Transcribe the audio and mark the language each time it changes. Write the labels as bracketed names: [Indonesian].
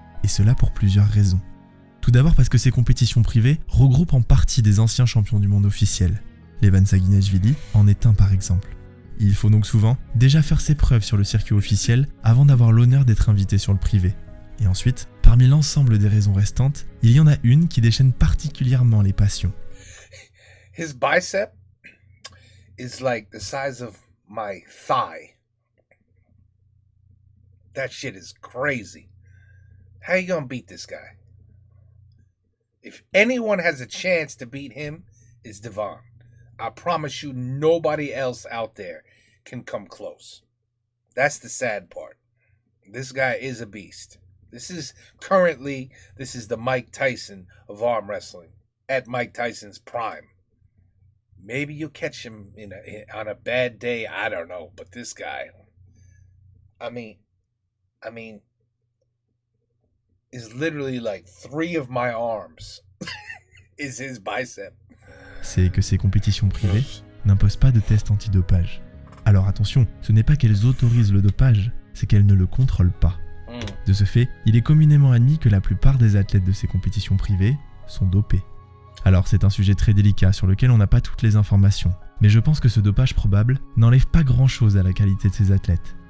[French] Et cela pour plusieurs raisons. Tout d'abord parce que ces compétitions privées regroupent en partie des anciens champions du monde officiels. Levan Saginashvili en est un par exemple. Il faut donc souvent déjà faire ses preuves sur le circuit officiel avant d'avoir l'honneur d'être invité sur le privé. Et ensuite, parmi l'ensemble des raisons restantes, il y en a une qui déchaîne particulièrement les passions. [English] His bicep is like the size of my thigh. That shit is crazy. How you gonna beat this guy? If anyone has a chance to beat him, it's Devon. I promise you, nobody else out there can come close. That's the sad part. This guy is a beast. This is the Mike Tyson of arm wrestling, at Mike Tyson's prime. Maybe you'll catch him on a bad day, I don't know. But this guy, I mean, is literally like 3 of my arms is his bicep. [French] C'est que ces compétitions privées n'imposent pas de test antidopage. Alors attention, ce n'est pas qu'elles autorisent le dopage, c'est qu'elles ne le contrôlent pas. De ce fait, il est communément admis que la plupart des athlètes de ces compétitions privées sont dopés. Alors c'est un sujet très délicat sur lequel on n'a pas toutes les informations, mais je pense que ce dopage probable n'enlève pas grand-chose à la qualité de ces athlètes.